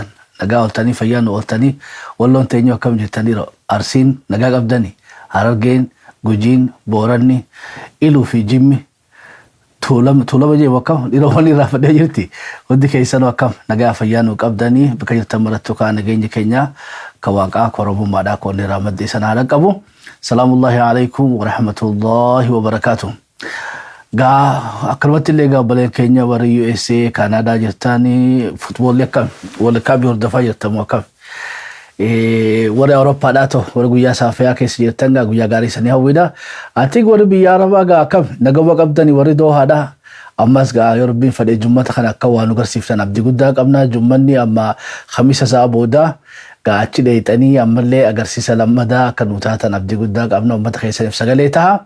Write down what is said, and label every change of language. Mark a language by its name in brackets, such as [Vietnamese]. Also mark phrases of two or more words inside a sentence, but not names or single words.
[Oromo] nagaa ooltanii fayyaa nu ooltanii walloon teenyoo akkam jirtan dhiro arsiin nagaa qabdanii harargeen gujiin booranni iluu fi jimmi tuulama jee akkam dhiro wani raafadhee jirti hundi keessanuu akkam nagaa fayyaa nu qabdanii bakka jirtan marattuu kaa nageenya keenya kawaaqaa koromummaadhaa koonni raamaddee sana dhaqqabu [Arabic] سلام الله عليكم ورحمة الله وبركاته. [Oromo] Akkanumatti illee gaabbaleen keenya warri USA Kanaadaa jirtani futboolli akkam World Cup hordofaa jirtamu akkam warri Awurooppaadhaa ta'u warri guyyaa saafaa keessa jirtan guyyaa gaarii sanii hawwiidha ati warri biyya Arabaa akkam nagama qabdanii warri Doohaadhaa ammas Yoorbiin fedhee jummata kana akka waan nu garsiiftan abdii guddaa qabna jummanni amma Khamisa sa'a booda achi dheeyxanii ammallee agarsiisa lammadaa akka nu taatan abdii guddaa qabna uummata keessaniif sagalee ta'a.